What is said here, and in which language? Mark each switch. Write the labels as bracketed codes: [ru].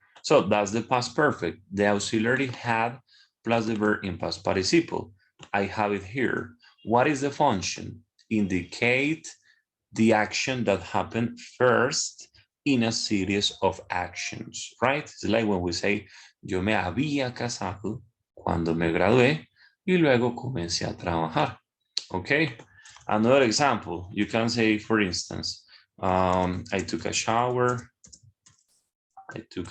[en] So that's the past perfect. The auxiliary had plus the verb in past participle. I have it here. What is the function? Indicate the action that happened first in a series of actions, right? It's like when we say, [es] yo me había casado cuando me gradué y luego comencé a trabajar. [en] Okay, another example, you can say, for instance, I took a shower, right?